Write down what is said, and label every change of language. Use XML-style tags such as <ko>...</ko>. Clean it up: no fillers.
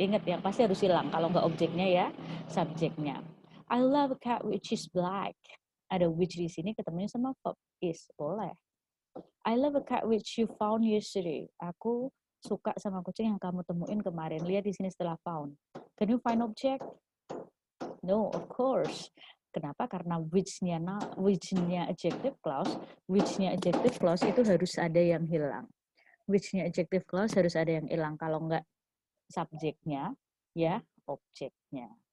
<id>Ingat, yang pasti harus hilang. Kalau nggak objeknya ya, subjeknya.</id> <en>I love a cat which is black.</en> <id>Ada which di sini ketemunya sama verb is, boleh.</id> <en>I love a cat which you found yesterday.</en> <id>Aku suka sama kucing yang kamu temuin kemarin. Lihat di sini setelah found.</id> <en>Can you find object? No, of course. Kenapa?</en> <id>Karena which-nya adjective clause, itu harus ada yang hilang. Which-nya adjective clause harus ada yang hilang. Kalau enggak subjeknya, ya objeknya.</id>